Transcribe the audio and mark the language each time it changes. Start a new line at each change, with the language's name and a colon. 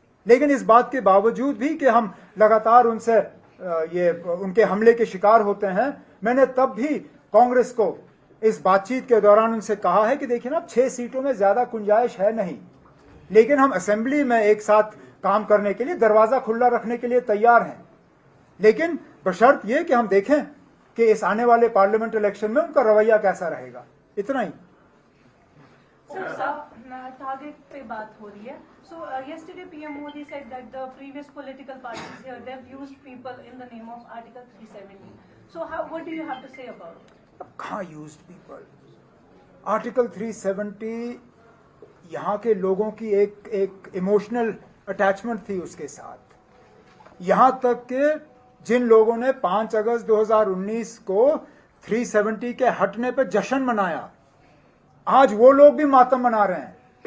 Hindi: लेकिन इस बात के बावजूद भी कि हम लगातार उनसे ये उनके हमले के शिकार होते हैं, मैंने तब भी कांग्रेस को इस बातचीत के दौरान उनसे कहा है कि देखिए ना, 6 सीटों में ज्यादा गुंजाइश है नहीं, लेकिन हम असेंबली में एक साथ काम करने के लिए दरवाजा खुला रखने के लिए तैयार हैं, लेकिन बशर्त ये कि हम देखें कि इस आने वाले पार्लियामेंट इलेक्शन में उनका रवैया कैसा रहेगा। इतना ही। टारगेट पे बात हो रही है।
English: So yesterday PM Modi said that the previous political parties here, they've used people in the name of Article 370. So what do you have to say about it?
Hindi: कहाँ
English: Used peepal?
Hindi: आर्टिकल 370 यहाँ के लोगों की एक emotional attachment थी उसके साथ। यहाँ तक कि जिन लोगों ने 5 अगस्त 2019 को 370 के हटने पर जश्न मनाया, आज वो लोग भी मातम मना रहे हैं।